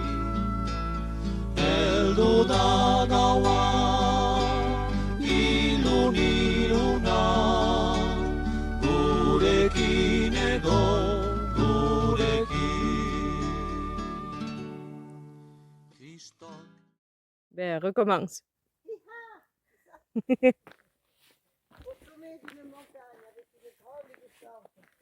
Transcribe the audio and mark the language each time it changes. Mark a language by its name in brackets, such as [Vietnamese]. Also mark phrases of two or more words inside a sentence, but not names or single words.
[Basque] Heldu da gaua, ilun iluna, gurekin egon, gurekin. Kristok. [French] Ben, recommence. au sommet d'une montagne avec une grande descente.